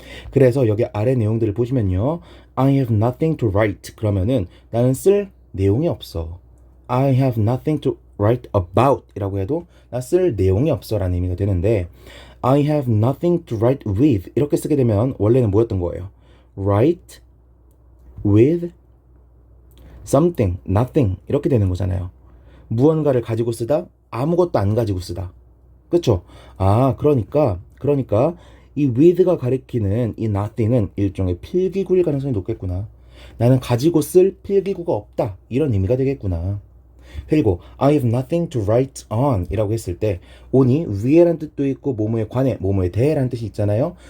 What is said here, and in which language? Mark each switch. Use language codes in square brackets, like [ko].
[ko] 그래서 여기 아래 내용들을 보시면요. [en] I have nothing to write. [ko] 그러면은 나는 쓸 내용이 없어. [en] I have nothing to write about [ko] 이라고 해도 나 쓸 내용이 없어 라는 의미가 되는데, [en] I have nothing to write with [ko] 이렇게 쓰게 되면 원래는 뭐였던 거예요? [en] write with something, nothing [ko] 이렇게 되는 거잖아요. 무언가를 가지고 쓰다, 아무것도 안 가지고 쓰다. 그쵸? 그러니까 이 with가 가리키는 이 nothing은 일종의 필기구일 가능성이 높겠구나. 나는 가지고 쓸 필기구가 없다. 이런 의미가 되겠구나. 그리고 [en] I have nothing to write on [ko] 이라고 했을 때 on이 위에란 뜻도 있고 뭐뭐에 관해, 뭐뭐에 대해란 뜻이 있잖아요.